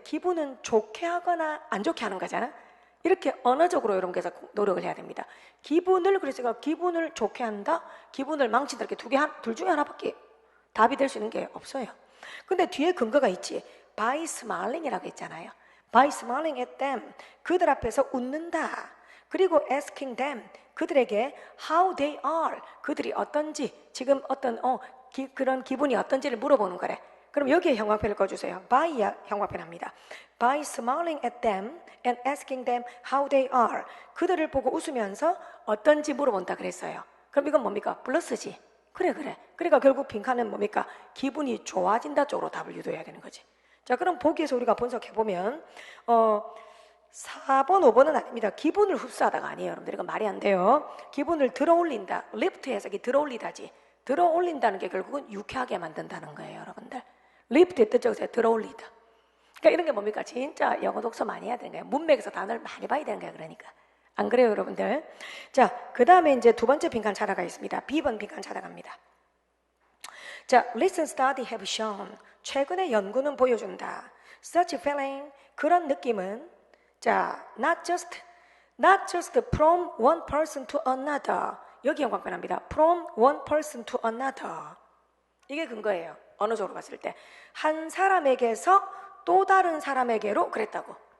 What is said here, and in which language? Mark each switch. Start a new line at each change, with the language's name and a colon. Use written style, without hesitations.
Korean: 기분은 좋게 하거나 안 좋게 하는 거잖아. 이렇게 언어적으로 여러분께서 노력을 해야 됩니다. 기분을 그래서 기분을 좋게 한다, 기분을 망친다 이렇게 둘 중에 하나밖에 답이 될 수 있는 게 없어요. 근데 뒤에 근거가 있지.
English: By smiling
Korean: 이라고 했잖아요.
English: By smiling at them
Korean: 그들 앞에서 웃는다. 그리고
English: asking them
Korean: 그들에게
English: how they are
Korean: 그들이 어떤지 지금 어떤 그런 기분이 어떤지를 물어보는 거래. 그럼 여기에 형광펜을 꺼주세요. by 형광펜 합니다.
English: By smiling at them and asking them how they are
Korean: 그들을 보고 웃으면서 어떤지 물어본다 그랬어요. 그럼 이건 뭡니까? 플러스지. 그래. 그러니까 결국 빈칸은 뭡니까? 기분이 좋아진다 쪽으로 답을 유도해야 되는 거지. 자, 그럼 보기에서 우리가 분석해보면 4번, 5번은 아닙니다. 기분을 흡수하다가 아니에요. 여러분들 이거 말이 안 돼요. 기분을 들어올린다. 리프트 해석이 들어올리다지. 들어올린다는 게 결국은 유쾌하게 만든다는 거예요. 여러분들. 리프트의 뜻적으로 들어올리다. 그러니까 이런 게 뭡니까? 진짜 영어 독서 많이 해야 되는 거예요. 문맥에서 단어를 많이 봐야 되는 거예요. 그러니까. 안 그래요, 여러분들? 자, 그 다음에 이제 두 번째 빈칸 찾아가 있습니다. B번 빈칸 찾아갑니다.
English: 자, recent study have shown.
Korean: 최근의 연구는 보여준다.
English: Such feeling.
Korean: 그런 느낌은 자,
English: not just from one person to another.
Korean: 여기 형광펜합니다.
English: From one person to another.
Korean: 이게 근거예요. 언어적으로 봤을 때. 한 사람에게서 또 다른 사람에게로 그랬다고.